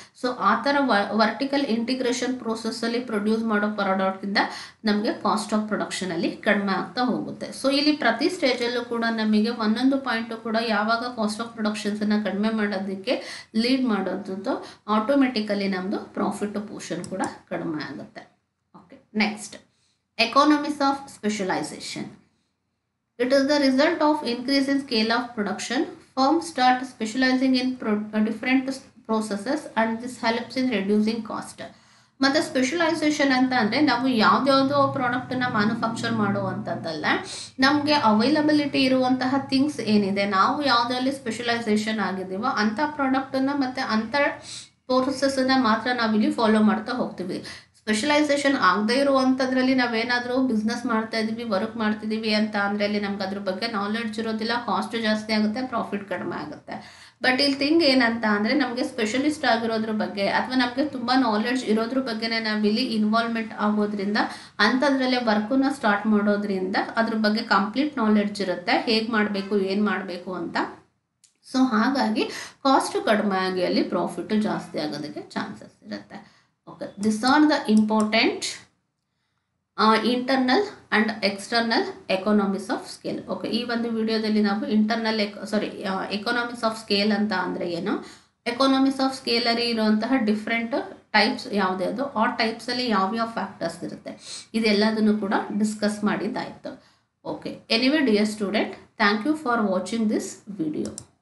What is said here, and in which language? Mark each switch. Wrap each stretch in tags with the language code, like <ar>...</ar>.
<kn>So ಆ ಥರ vertical integration ಪ್ರೋಸೆಸ್ಸಲ್ಲಿ produce ಮಾಡೋ ಪ್ರಾಡಕ್ಟಿಂದ ನಮಗೆ ಕಾಸ್ಟ್ ಆಫ್ ಪ್ರೊಡಕ್ಷನಲ್ಲಿ ಕಡಿಮೆ ಆಗ್ತಾ ಹೋಗುತ್ತೆ. ಸೊ ಇಲ್ಲಿ ಪ್ರತಿ ಸ್ಟೇಜಲ್ಲೂ ಕೂಡ ನಮಗೆ ಒಂದೊಂದು ಪಾಯಿಂಟು ಕೂಡ ಯಾವಾಗ ಕಾಸ್ಟ್ ಆಫ್ ಪ್ರೊಡಕ್ಷನ್ಸನ್ನು ಕಡಿಮೆ ಮಾಡೋದಕ್ಕೆ ಲೀಡ್ ಮಾಡೋದು ಆಟೋಮೆಟಿಕಲಿ ನಮ್ಮದು ಪ್ರಾಫಿಟ್ ಪೋರ್ಷನ್ ಕೂಡ ಕಡಿಮೆ ಆಗುತ್ತೆ.</kn> <en>Next, economies of specialization. It is the result of increase in scale of production. Firms start specializing in different processes and this helps in reducing cost.</en> <kn>ಮತ್ತು specialisation ಅಂತ ಅಂದರೆ ನಾವು ಯಾವುದ್ಯಾವುದೋ ಪ್ರಾಡಕ್ಟನ್ನು ಮ್ಯಾನುಫ್ಯಾಕ್ಚರ್ ಮಾಡುವಂಥದ್ದಲ್ಲ, ನಮಗೆ ಅವೈಲಬಿಲಿಟಿ ಇರುವಂತಹ ಥಿಂಗ್ಸ್ ಏನಿದೆ, ನಾವು ಯಾವುದ್ರಲ್ಲಿ ಸ್ಪೆಷಲೈಸೇಷನ್ ಆಗಿದ್ದೀವೋ ಅಂಥ ಪ್ರಾಡಕ್ಟನ್ನು ಮತ್ತು ಅಂಥ ಪ್ರೋಸೆಸ್ಸನ್ನು ಮಾತ್ರ ನಾವಿಲ್ಲಿ ಫಾಲೋ ಮಾಡ್ತಾ ಹೋಗ್ತೀವಿ. ಸ್ಪೆಷಲೈಸೇಷನ್ ಆಗದೇ ಇರುವಂಥದ್ರಲ್ಲಿ ನಾವೇನಾದರೂ ಬಿಸ್ನೆಸ್ ಮಾಡ್ತಾ ಇದ್ದೀವಿ, ವರ್ಕ್ ಮಾಡ್ತಿದ್ದೀವಿ ಅಂತ ಅಂದರೆ ಅಲ್ಲಿ ನಮ್ಗೆ ಅದ್ರ ಬಗ್ಗೆ ನಾಲೆಡ್ಜ್ ಇರೋದಿಲ್ಲ, ಕಾಸ್ಟ್ ಜಾಸ್ತಿ ಆಗುತ್ತೆ, ಪ್ರಾಫಿಟ್ ಕಡಿಮೆ ಆಗುತ್ತೆ. ಬಟ್ ಇಲ್ಲಿ ಥಿಂಗ್ ಏನಂತ ಅಂದರೆ ನಮಗೆ ಸ್ಪೆಷಲಿಸ್ಟ್ ಆಗಿರೋದ್ರ ಬಗ್ಗೆ ಅಥವಾ ನಮಗೆ ತುಂಬ ನಾಲೆಡ್ಜ್ ಇರೋದ್ರ ಬಗ್ಗೆನೇ ನಾವಿಲ್ಲಿ ಇನ್ವಾಲ್ವ್ಮೆಂಟ್ ಆಗೋದ್ರಿಂದ ಅಂಥದ್ರಲ್ಲೇ ವರ್ಕನ್ನು ಸ್ಟಾರ್ಟ್ ಮಾಡೋದ್ರಿಂದ ಅದ್ರ ಬಗ್ಗೆ ಕಂಪ್ಲೀಟ್ ನಾಲೆಡ್ಜ್ ಇರುತ್ತೆ, ಹೇಗೆ ಮಾಡಬೇಕು ಏನು ಮಾಡಬೇಕು ಅಂತ. ಸೊ ಹಾಗಾಗಿ ಕಾಸ್ಟ್ ಕಡಿಮೆ ಆಗಿ ಅಲ್ಲಿ ಪ್ರಾಫಿಟ್ ಜಾಸ್ತಿ ಆಗೋದಕ್ಕೆ ಚಾನ್ಸಸ್ ಇರುತ್ತೆ.</kn> <en>Okay, these are the important internal and external economies of scale.</en> <kn>Okay, ಈ ಒಂದು ವಿಡಿಯೋದಲ್ಲಿ ನಾವು ಇಂಟರ್ನಲ್ ಎಕಾನಮೀಸ್ ಆಫ್ ಸ್ಕೇಲ್ ಅಂತ ಅಂದರೆ ಏನು, ಎಕಾನಮೀಸ್ ಆಫ್ ಸ್ಕೇಲಲ್ಲಿ ಇರುವಂತಹ ಡಿಫ್ರೆಂಟ್ ಟೈಪ್ಸ್ ಯಾವುದ್ಯಾವುದು, ಆ ಟೈಪ್ಸಲ್ಲಿ ಯಾವ್ಯಾವ ಫ್ಯಾಕ್ಟರ್ಸ್ ಇರುತ್ತೆ ಇದೆಲ್ಲದನ್ನು ಕೂಡ discuss ಮಾಡಿದ್ದಾಯಿತು.</kn> <en>Okay, anyway dear student, thank you for watching this video.</en>